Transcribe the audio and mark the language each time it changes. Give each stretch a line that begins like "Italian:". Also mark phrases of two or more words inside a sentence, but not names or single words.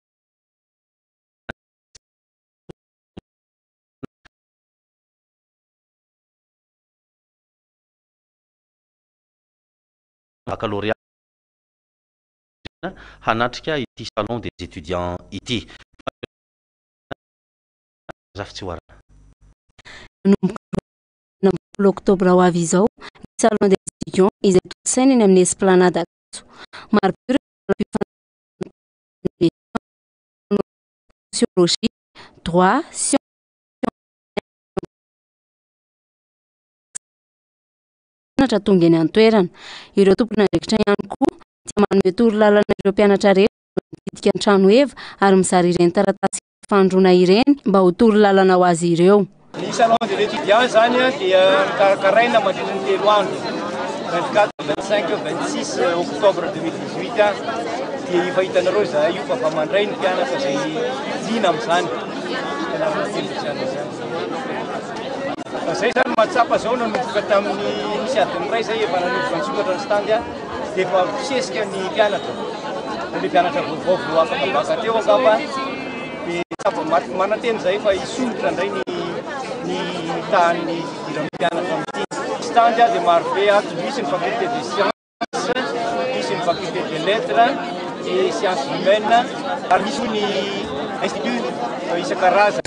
Malagasy: baccalauréat hanatrika ity
French: salon des étudiants
Malagasy: ity zafi-tsy hoarana octobre ho avy izao ny
French: salon des étudiants
Malagasy: izay tosaina eny amin'ny esplanade Agatso maro
French: sociologie droit sciences
Malagasy: tonga eny an-toerana ireo tompona andraikitra ihany koa dia manome torolalana ireo mpianatra rehetra mididika ny trano eva ary mizary ireny taratasy fandroana ireny mba ho torolalana ho azy ireo. Ny
French: salon des étudiants
Malagasy: zany dia karakaraina mandritra ny 3 andro 24, 25, 26 octobre 2018 dia efa hitanareo zahay io fa mandray ny mpianatra zay liana amin'izany zay zany mahatsapa zao nanomboka tamin'ny misy adiny ray zay efa nanomboka nisokatra ny standy dia efa fisesika ny mpianatra le mpianatra vaovao afaka baka teo angamba dia tsapa mananteny zay fa isomotra ndray ny tahan'ny fidiran'ny mpianatra amin'ity tandy dia maro be ato misy ny
French: faculté de science
Malagasy: misy ny
French: faculté de lettres et sciences humaines
Malagasy: ary misy ny institut isan-karazany.